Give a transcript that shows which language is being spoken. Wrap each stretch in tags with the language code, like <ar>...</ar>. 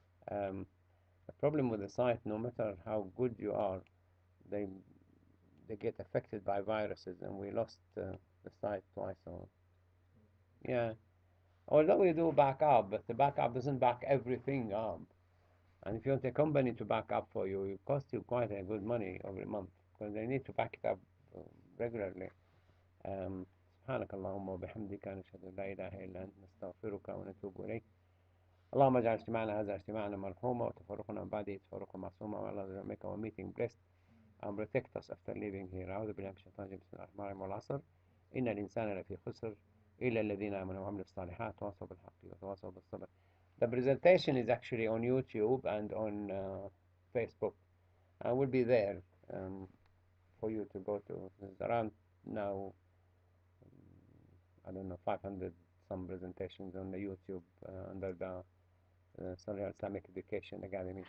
<en>The problem with the site, no matter how good you are, they they get affected by viruses, and we lost the site twice. So yeah, although we do backup, but the backup doesn't back everything up. And if you want a company to back up for you, it costs you quite a good money every month because they need to back it up regularly.</en> <ar>سبحانك اللهم وبحمدك نشهد أن لا إله إلا أنت نستغفرك ونتوب إليك. اللهم اجعل اجتماعنا هذا اجتماعنا مرحوما وتفرقنا من بعده تفرقا معصوما والله</ar> <en>make our meeting blessed and protect us after leaving here.</en> <ar>أعوذ بالله من الشيطان الرجيم بسم الله الرحمن الرحيم والعصر إن الإنسان لفي خسر إلا الذين آمنوا وعملوا الصالحات وتواصوا بالحق وتواصوا بالصبر.</ar> <en>The presentation is actually on YouTube and on Facebook. I will be there for you to go to. There's around now, I don't know, 500 some presentations on the YouTube under the Solihull Islamic Education Academy.</en>